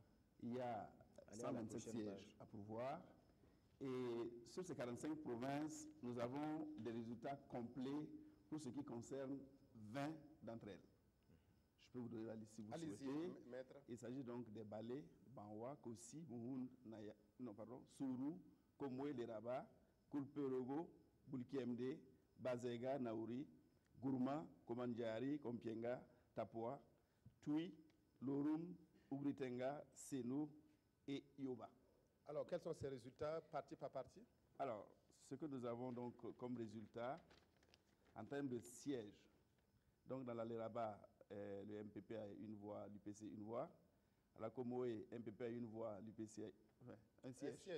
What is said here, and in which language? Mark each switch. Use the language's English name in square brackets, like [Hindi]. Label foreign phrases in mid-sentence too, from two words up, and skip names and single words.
[French] Il y a 127 sièges à pourvoir. Et sur ces 45 provinces, nous avons des résultats complets pour ce qui concerne 20 d'entre elles. Je peux vous donner la liste si vous souhaitez. Maître. Il s'agit donc des Balé, Banwa, Kossi, Bouhoun, Sourou, Komwe, Leraba, Kulperogo, Bulkiemde, Bazega, Naouri, Gourma, Komandjari, Kompienga, Tapua, Tui, Lorum, Ubritenga, Seno et Yoba. Alors, quels sont ces résultats, partie par partie? Alors, ce que nous avons donc comme résultat, en termes de sièges, donc dans la Leraba, le MPP a une voix, l'UPC une voix. À la Comoé, MPP a une voix, l'UPC un siège.